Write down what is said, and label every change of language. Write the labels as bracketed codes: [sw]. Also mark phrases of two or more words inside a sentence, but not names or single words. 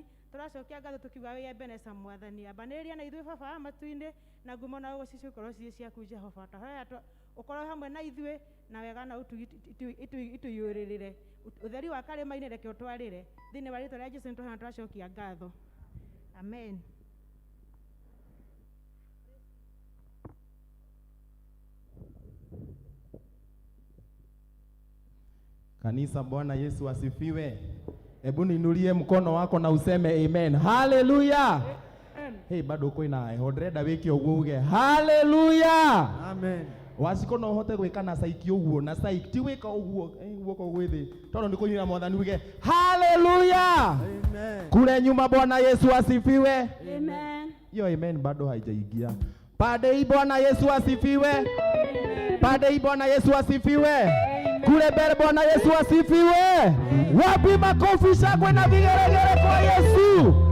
[ki] Tũracokia ngatho tũkiuga wĩ Ebeneza Mwathani. Ambanĩrĩria na ithuĩ Baba wa matu-inĩ, na ngumo na ũgooci cikorwo ciĩ ciaku Jehova. Tũhoya ũkorwo hamwe na ithuĩ na wega na ũtũiyũrĩrĩre. Ũtheri wa karĩma-inĩ reke ũtwarĩre thĩinĩ wa rĩĩtwa rĩa Jesũ tũracokia ngatho. Amen. [sw] Kanisa, Bwana Yesu asifiwe. Hebu niinulie mkono wako na useme amen. [ki] Haleluya. Hey, [sw] bado uko [ki] ina heho ndĩrenda wĩke ũguo uge haleluya. Amen. Waciko no hote gwĩka na saiki ũguo na saiki ti gwĩka ũguo guoko gwĩthĩ tondũ nĩ kũnyuĩra Mwathani uge haleluya. Amen. [sw] Kule nyuma, Bwana Yesu asifiwe. Amen. Hiyo amen bado haijaingia. Pande hii Bwana Yesu asifiwe. Amen. Pande hii Bwana Yesu asifiwe. Amen. Kule mbele Bwana Yesu asifiwe. Amen. Wapi makofi, shangwe na vigelegele kwa Yesu.